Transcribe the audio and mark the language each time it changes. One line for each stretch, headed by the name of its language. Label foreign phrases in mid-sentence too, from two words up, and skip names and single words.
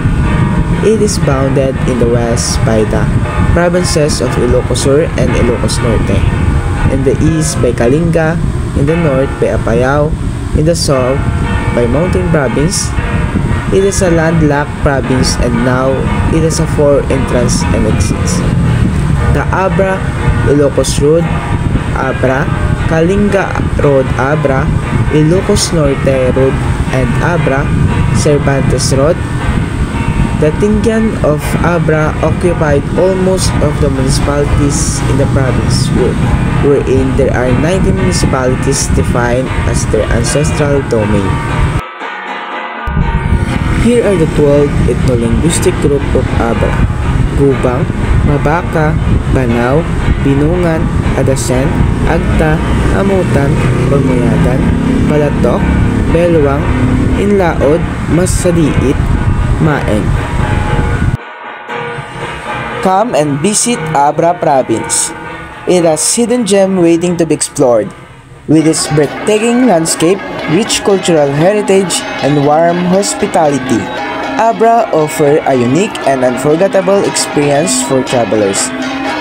English: It is bounded in the west by the provinces of Ilocos Sur and Ilocos Norte, in the east by Kalinga, in the north by Apayao, in the south by Mountain Province. It is a landlocked province and now it has a 4 entrance and exits. The Abra, Ilocos Road, Abra, Kalinga Road, Abra, Ilocos Norte Road, and Abra, Cervantes Road. The Tingyan of Abra occupied almost of the municipalities in the province, wherein there are 19 municipalities defined as their ancestral domain. Here are the 12 ethno-linguistic groups of Abra: Gubang, Mabaka, Banaw, Binungan, Adasen, Agta, Amutan, Ormoyadan, Balatok, Belwang, Inlaod, Masaliit, Maeng. Come and visit Abra Province. It has hidden gem waiting to be explored. With its breathtaking landscape, rich cultural heritage, and warm hospitality, Abra offers a unique and unforgettable experience for travelers.